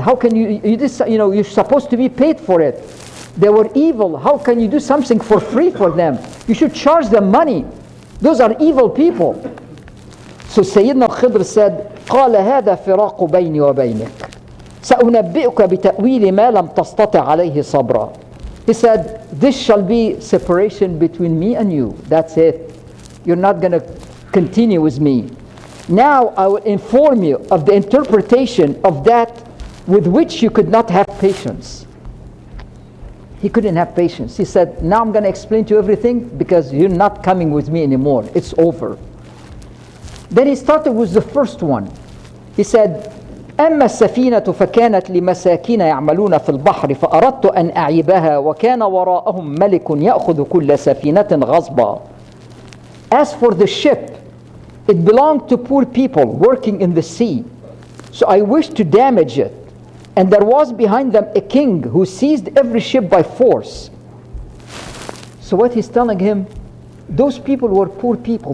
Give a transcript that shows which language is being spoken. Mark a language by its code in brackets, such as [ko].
[en] How can you're supposed to be paid for it. They were evil. How can you do something for free for them? You should charge them money. Those are evil people. So Sayyidina Khidr said, [ar] قال هذا فراق بيني وبينك سأنبئك بتأويل ما لم تستطع عليه صبرا. [en] He said, this shall be separation between me and you. That's it. You're not going to continue with me. Now I will inform you of the interpretation of that with which you could not have patience. He couldn't have patience. He said, now I'm going to explain to you everything because you're not coming with me anymore. It's over. Then he started with the first one. He said, [ar] أما السفينة فكانت لمساكين يعملون في البحر فأردت أن أعيبها وكان وراءهم ملك يأخذ كل سفينة غصبا. [en] As for the ship, it belonged to poor people working in the sea. So I wished to damage it. And there was behind them a king who seized every ship by force. So what he's telling him, those people were poor people.